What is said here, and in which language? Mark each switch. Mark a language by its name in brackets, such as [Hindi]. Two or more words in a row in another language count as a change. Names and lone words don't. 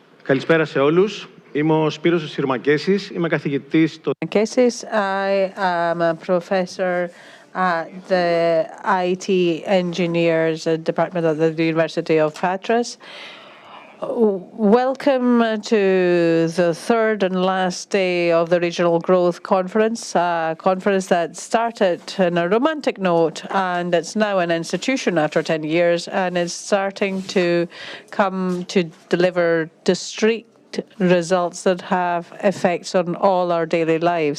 [Greek] Καλησπέρα σε όλους. Είμαι ο Σπύρος Συρμακέσης. Είμαι καθηγητής στο... [English] I am a professor at the IT Engineers Department of the University of Patras. Welcome to the third and last day of the Regional Growth Conference, a conference that started on a romantic note and it's now an institution after 10 years and is starting to come to deliver discrete results that have effects on all our daily lives.